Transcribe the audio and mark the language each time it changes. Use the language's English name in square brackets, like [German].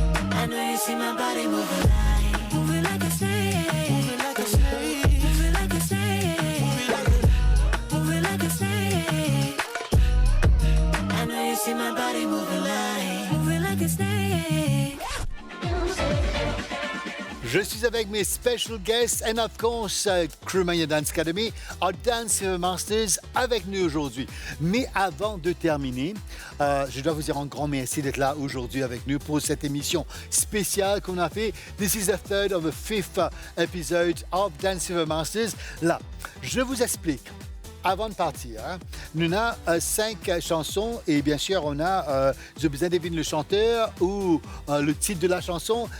[English] I know you see my body moving like a snake. Moving like a snake. Moving like a snake. Moving like a snake. I know you see my body moving like a snake. [French] Je suis avec mes [English] special guests and of course Crewmania Dance Academy, our Dance Masters [French] avec nous aujourd'hui. Mais avant de terminer, je dois vous dire un grand merci d'être là aujourd'hui avec nous pour cette émission spéciale qu'on a fait. [English] This is the third of the fifth episode of Dance Masters. [French] Là, je vous explique. Avant de partir, nous avons 5 chansons et bien sûr, on a, j'ai besoin de deviner le chanteur ou le titre de la chanson.